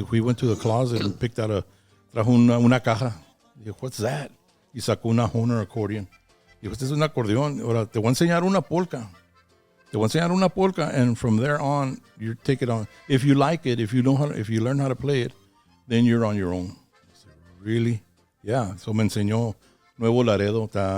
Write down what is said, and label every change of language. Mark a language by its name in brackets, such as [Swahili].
[English] We went to the closet and picked out [Spanish] trajo una caja. Dijo, [English] what's that? [Spanish] Y sacó una Hoover accordion. Dijo, este es un acordeón. Ahora te voy a enseñar una polka. [English] And from there on, you take it on. If you like it, if you learn how to play it, then you're on your own. I said, really? Yeah. [Spanish] So me enseñó Nuevo Laredo.